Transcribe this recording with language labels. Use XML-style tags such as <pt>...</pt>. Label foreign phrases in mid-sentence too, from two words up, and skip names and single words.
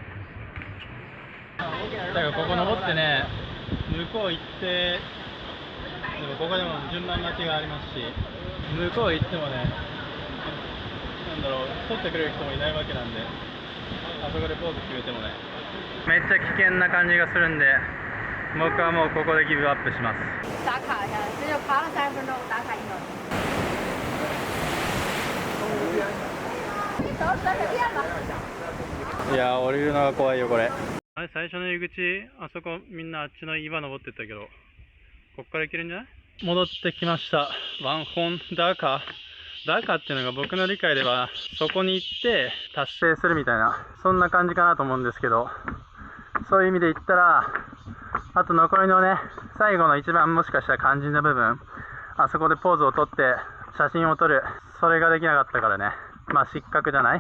<ja>だからここ登ってね、向こう行って、でもここでも順番待ちがありますし、向こう行ってもね、なんだろう、撮ってくれる人もいないわけなんで、あそこでポーズ決めてもね、めっちゃ危険な感じがするんで、僕はもうここでギブアップします。</ja> <zh>打卡一下，这就爬了3分钟，打卡1小时。你走转个店吧。</zh> <ja>いやー、降りるのが怖いよこれ。あれ最初の入り口、あそこみんなあっちの岩登ってったけど、こっから行けるんじゃない？戻ってきました。ホンダカっていうのが僕の理解ではそこに行って達成するみたいな、そんな感じかなと思うんですけど、そういう意味で言ったら、あと残りのね、最後の一番もしかしたら肝心な部分、あそこでポーズをとって写真を撮る、それができなかったからね、まあ失格じゃない？</ja>